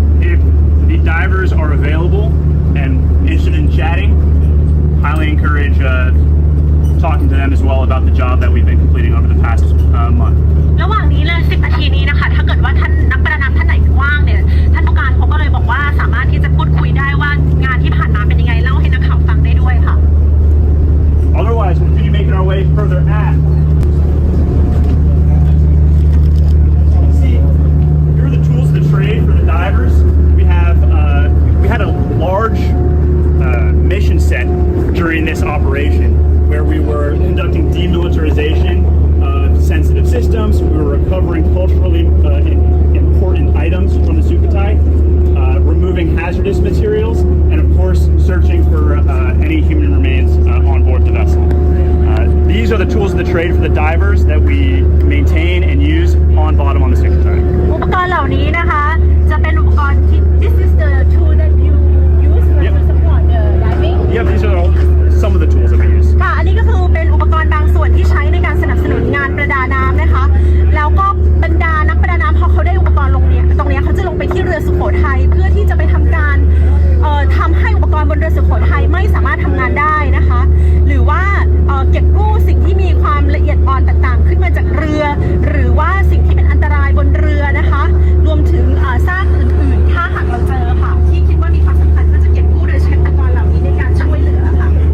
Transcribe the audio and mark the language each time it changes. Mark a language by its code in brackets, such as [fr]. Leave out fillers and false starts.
[en] If the divers are available and interested in chatting, highly encourage talking to them as well about the job that we've been completing over the past month. [th] ระหว่างนี้เลย10นาทีนี้นะคะถ้าเกิดว่าท่านนักประดาน้ำท่านไหนว่างเนี่ยท่านผู้การเขาก็เลยบอกว่าสามารถที่จะพูดคุยได้ว่างานที่ผ่านมาเป็นยังไงเล่าให้นักข่าวฟังได้ด้วยค่ะ [en] Otherwise, we'll continue making our way further aft. See, here are the tools of the trade for the divers. We had a large mission set during this operation where we were conducting demilitarization of sensitive systems. We were recovering culturally important items from the Sukhothai, removing hazardous materials, and of course, searching for any human remains on board the vessel. These are the tools of the trade for the divers that we maintain and use on bottom on the Sukhothai. [th] อุปกรณ์เหล่านี้นะคะจะเป็นอุปกรณ์ที่ [en] This is the tool that you use to support the diving. Yeah, these are some of the tools that we use. [th] ค่ะอันนี้ก็คือเป็นอุปกรณ์บางส่วนที่ใช้ในการสนับสนุนงานประดาน้ำนะคะแล้วก็บรรดานักประดาน้ำพอเขาได้อุปกรณ์ตรงนี้เขาจะลงไปที่เรือสุโขทัยเพื่อที่จะไปทำการทำให้อุปกรณ์บนเรือสุโขทัยไม่สามารถทำงานได้นะคะหรือว่าเก็บกู้สิ่งที่มีความละเอียดอ่อนต่างๆขึ้นมาจากเรือหรือว่าสิ่งที่เป็นอันตรายบนเรือนะคะรวมถึงซากอื่นๆถ้าหากเราเจอค่ะที่คิดว่ามีความสำคัญก็จะเก็บกู้โดยใช้อุปกรณ์เหล่านี้ในการช่วยเหลือค่ะ